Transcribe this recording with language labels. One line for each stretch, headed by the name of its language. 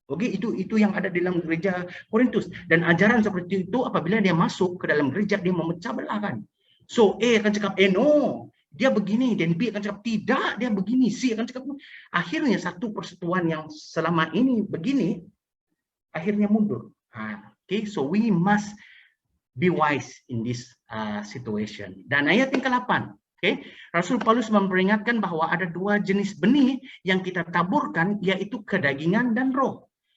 Malay: Itu yang ada di dalam gereja Korintus. Dan ajaran seperti itu apabila dia masuk ke dalam gereja, dia memecah belahkan. So A akan cakap no, dia begini, dan B akan cakap tidak, dia begini, C akan cakap. Akhirnya satu persatuan yang selama ini begini, akhirnya mundur.
English: So we must be wise in this situation.
Malay: Dan ayat yang ke-8, Rasul Paulus memperingatkan bahwa ada dua jenis benih yang kita taburkan, yaitu kedagingan dan roh.